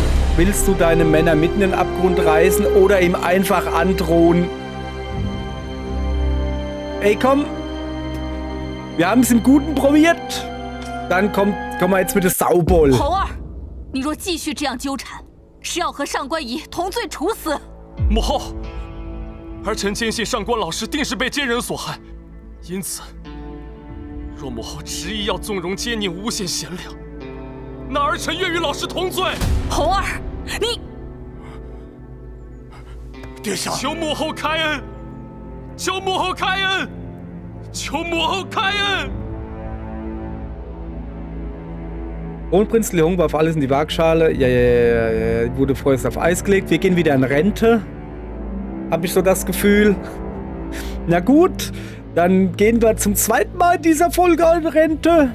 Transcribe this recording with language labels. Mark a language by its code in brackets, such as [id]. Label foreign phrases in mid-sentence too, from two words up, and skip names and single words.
[de] Willst du deine Männer mitten in den Abgrund reißen oder ihm einfach androhen? Ey, komm! Wir haben es im Guten probiert. Dann kommen wir jetzt mit der Sauboll. [zh] 红儿，你若继续这样纠缠，是要和上官仪同罪处死。母后，儿臣坚信上官老师定是被奸人所害，因此，若母后执意要纵容奸佞、诬陷贤良，那儿臣愿与老师同罪。红儿，你殿下，求母后开恩！求母后开恩！求母后开恩！ [de] Kronprinz Leung warf alles in die Waagschale. Ja. Wurde vorerst auf Eis gelegt. Wir gehen wieder in Rente. Habe ich so das Gefühl. Na gut, dann gehen wir zum zweiten Mal in dieser Folge in Rente.